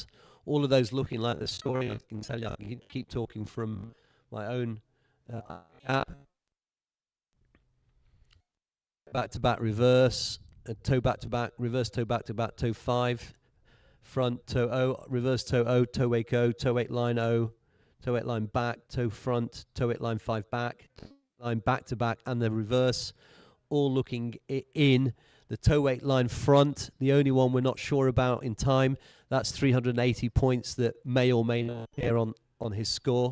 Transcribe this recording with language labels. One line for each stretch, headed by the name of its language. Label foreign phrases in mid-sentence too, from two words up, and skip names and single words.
English: All of those looking like the story. I can tell you, I can keep talking from my own app. Back to back reverse, toe back to back, reverse toe back to back, toe 5, front toe O, reverse toe O, toe 8 O, toe 8 line O, toe 8 line back, toe front, toe 8 line 5 back, line back to back, and the reverse, all looking in. The toe 8 line front, the only one we're not sure about in time, that's 380 points that may or may not appear on his score.